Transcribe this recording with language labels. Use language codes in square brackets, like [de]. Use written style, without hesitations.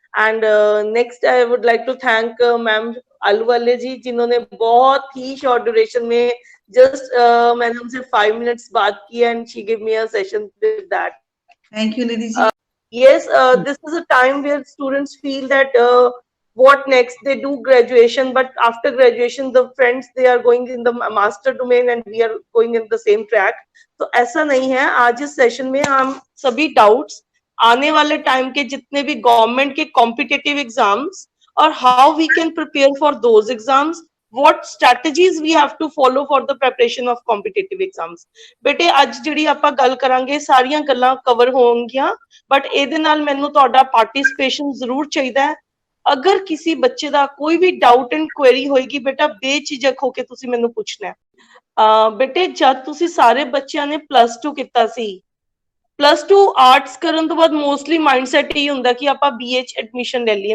[en] And next, I would like to thank ma'am Alwale ji [hi] जिन्होंने बहुत ही [en] short duration [hi] में [en] just [hi] मैंने उनसे [en] 5 minutes [hi] बात की [en] and she gave me a session with that. Thank you, Nidhi ji. Yes, this is a time where students feel that what next, they do graduation, but after graduation the friends they are going in the master domain and we are going in the same track. [hi] तो ऐसा नहीं है. आज इस session में हम सभी doubts आने वाले टाइम के जितने भी गवर्नमेंट के कॉम्पिटिटिव एग्जाम्स और [en] How we can prepare for those exams, what strategies we have to follow for the preparation of competitive exams. [pa] ਬੇਟੇ ਅੱਜ ਜਿਹੜੀ ਆਪਾਂ ਗੱਲ ਕਰਾਂਗੇ ਸਾਰੀਆਂ ਗੱਲਾਂ ਕਵਰ ਹੋਣਗੀਆਂ, ਬਟ ਇਹਦੇ ਨਾਲ ਮੈਨੂੰ ਤੁਹਾਡਾ ਪਾਰਟਿਸਿਪੇਸ਼ਨ ਜ਼ਰੂਰ ਚਾਹੀਦਾ ਹੈ. ਅਗਰ ਕਿਸੇ ਬੱਚੇ ਦਾ ਕੋਈ ਵੀ ਡਾਊਟ ਐਂਡ ਕੁਐਰੀ ਹੋਏਗੀ ਬੇਟਾ ਬੇਝਿਜਕ ਹੋ ਕੇ ਤੁਸੀਂ ਮੈਨੂੰ ਪੁੱਛਣਾ ਹੈ. ਬੇਟੇ ਜਦ ਤੁਸੀਂ ਸਾਰੇ ਬੱਚਿਆਂ ਨੇ +2 ਕੀਤਾ ਸੀ, +2 ਆਰਟਸ ਕਰਨ ਤੋਂ ਬਾਅਦ ਮੋਸਟਲੀ ਮਾਈਂਡਸੈਟ ਇਹ ਹੁੰਦਾ ਕਿ ਆਪਾਂ BA ਚ ਐਡਮਿਸ਼ਨ ਲੈ ਲਈਏ.